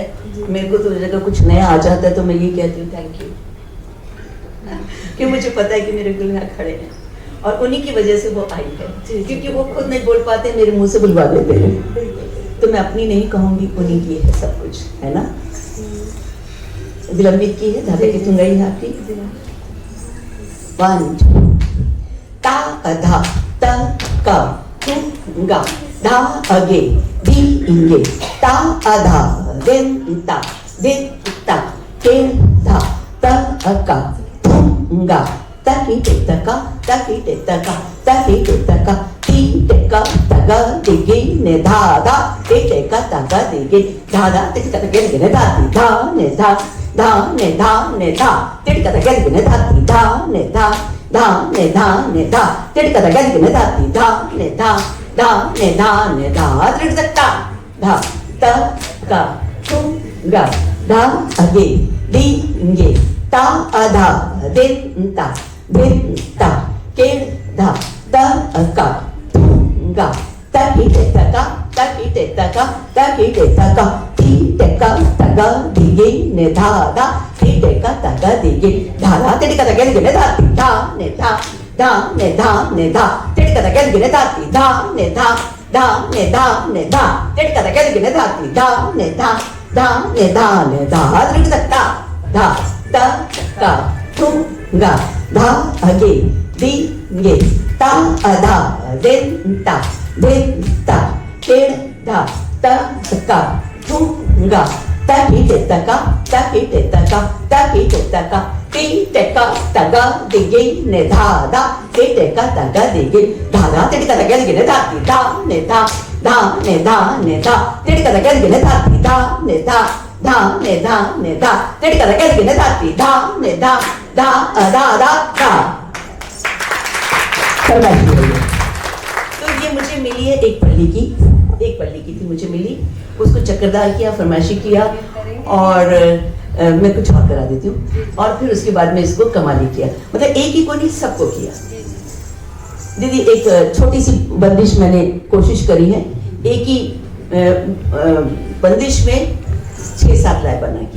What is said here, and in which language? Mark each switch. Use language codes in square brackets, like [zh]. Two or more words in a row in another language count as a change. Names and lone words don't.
[hi] मेरे को तो जगह कुछ नया आ जाता है तो मैं ये कहती हूँ [en] thank you, [hi] कि मुझे पता है कि मेरे गुरु यहाँ खड़े हैं और उन्हीं की वजह से वो आई है, क्योंकि वो खुद नहीं बोल पाते, मेरे मुंह से बुलवा देते हैं। तो मैं अपनी नहीं कहूंगी, उन्हीं की है सब कुछ, है ना। विलंबित की है, धागे की तुंगाई है आपकी। 1 2 ता अधा त का तुंगा धा अगे दी इंगे ता अधा दिन ता के धा त अका तुंगा ताकी टेतका ती टेका तगा दिगी ने धाधा टेका तगा दिगी धाधा टेका तगा दिगी ने धाती धा ने धा धा ने धा ने धा टेका तगा दिगी ने धाती धा ने धा धा ने धा ने धा टेका तगा दिगी ने धाती धा ने धा धा ने धा ने धा टेका धा त का तु गा धा अगे दी इंगे ता अधा दिन ता के धा त अका तुंगा ताकी टेका ती टेका तगा दिगी ने धाधा ती टेका तगा दिगी धाधा टेका तगा दिगी ने धाती धा ने धा धा ने धा ने धा टेका तगा दिगी ने धाती धा ने धा धा ने धा ने धा टेका तगा दिगी ने धाती धा ने धा धा ने धा ने धा टेका धा त का तुंगा धा अगे दी गे ता अधा दिन ता के धा त का तुंगा ताकी टेका ती टेका तगा दिगी ने धाधा ती टेका तगा दिगी धाधा टेका तगा दिगी ने धाती धा ने धा धा ने धा ने धा टेका तगा दिगी ने धाती धा ने धा धा ने धा ने धा टेका तगा दिगी ने धाती धा ने धा धा अधा धा धा। तो ये मुझे मिली है एक पल्ली की थी मुझे मिली, उसको चक्रदार किया, फरमाइशी किया और मैं कुछ और करा देती हूँ और फिर उसके बाद में इसको कमाली किया। मतलब एक ही को नहीं, सबको किया। दीदी एक छोटी सी बंदिश मैंने कोशिश करी है, एक ही बंदिश में 6-7 लय बना की।